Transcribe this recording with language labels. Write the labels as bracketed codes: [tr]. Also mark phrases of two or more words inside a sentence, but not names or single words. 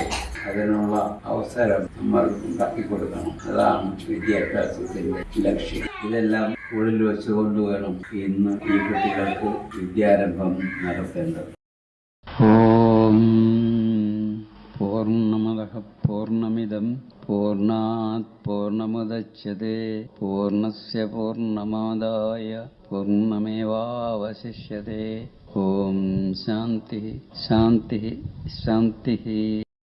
[ml] അതിനുള്ള അവസരം നമ്മൾ ഉണ്ടാക്കി കൊടുക്കണം. അതാണ് വിദ്യാഭ്യാസത്തിന്റെ ലക്ഷ്യം. ഇതെല്ലാം ഉള്ളിൽ വെച്ചുകൊണ്ട് വേണം ഇന്ന് ഈ കുട്ടികൾക്ക് വിദ്യാരംഭം നടത്തേണ്ടത്. [sa] ഓം പൂർണ്ണമദഃ പൂർണ്ണമിദം പൂർണ്ണാത് പൂർണ്ണമുദച്യതേ പൂർണ്ണസ്യ പൂർണ്ണമാദായ പൂർണ്ണമേവാവശിഷ്യതേ. ഓം ശാന്തി ശാന്തി ശാന്തി.